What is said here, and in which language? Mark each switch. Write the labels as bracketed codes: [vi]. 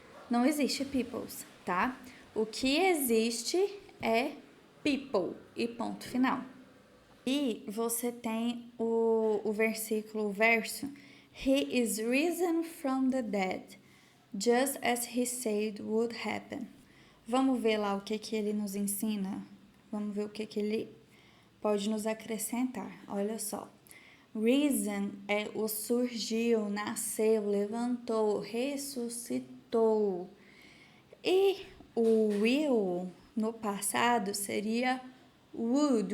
[pt] Não existe peoples, tá? O que existe é people e ponto final. E você tem o versículo, o verso, [en] He is risen from the dead, just as he said would happen. [pt] Vamos ver lá o que ele nos ensina? Vamos ver o que ele pode nos acrescentar. Olha só. Risen é o surgiu, nasceu, levantou, ressuscitou. E o will no passado seria would.